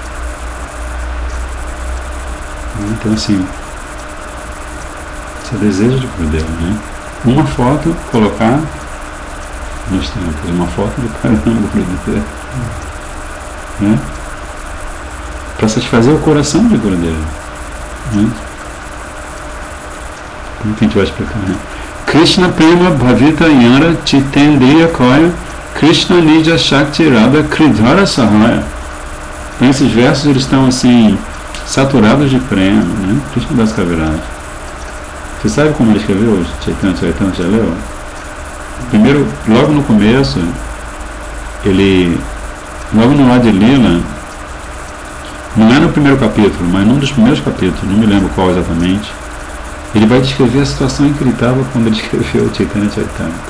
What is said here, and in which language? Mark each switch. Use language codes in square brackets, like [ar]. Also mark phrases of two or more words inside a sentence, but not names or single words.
[pt] Então, assim, esse é o desejo de Gurudeva, né? Uma foto, colocar nos templos, uma foto do Parama Gurudeva, né? Para satisfazer o coração de Gurudeva, né? Como que a gente vai explicar, né? [bn] কৃষ্ণ প্রেম ভাবিত যার চিতেন্দ্রিয় কোয় কৃষ্ণ নিজ শক্তি রাধা ক্রীড়ার সহায়. [pt] Então esses versos eles estão assim saturados de prema, né? Krishna Das Kaviraj. Você sabe como ele escreveu Chaitanya Charitamrita? Já leu? Primeiro, logo no começo, logo no Adi Lila, não é no primeiro capítulo, mas num dos primeiros capítulos, não me lembro qual exatamente, ele vai descrever a situação em que ele estava quando ele escreveu o Chaitanya Charitamrita.